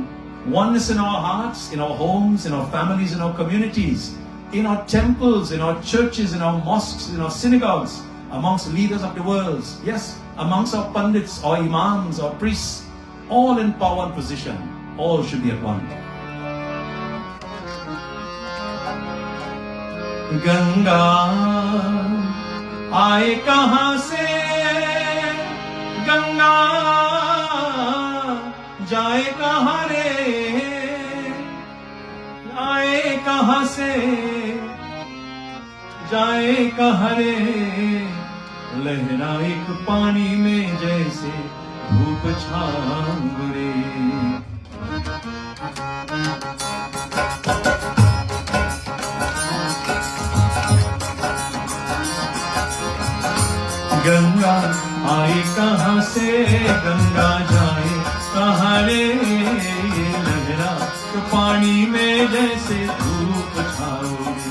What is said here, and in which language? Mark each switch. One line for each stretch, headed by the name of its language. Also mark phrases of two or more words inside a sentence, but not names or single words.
English: Oneness in our hearts, in our homes, in our families, in our communities, in our temples, in our churches, in our mosques, in our synagogues, amongst leaders of the world. Yes, amongst our Pandits, our Imams, our priests, all in power and position. All should be at one.
Hindi: गंगा आए कहाँ से, गंगा जाए कहाँ रे, आए कहाँ से, जाए कहाँ रे, लहरा एक पानी में जैसे धूप छाँव रे. गंगा आए कहाँ से, गंगा जाए कहाँ रे, लहरा तो पानी में जैसे धूप छाओ रे.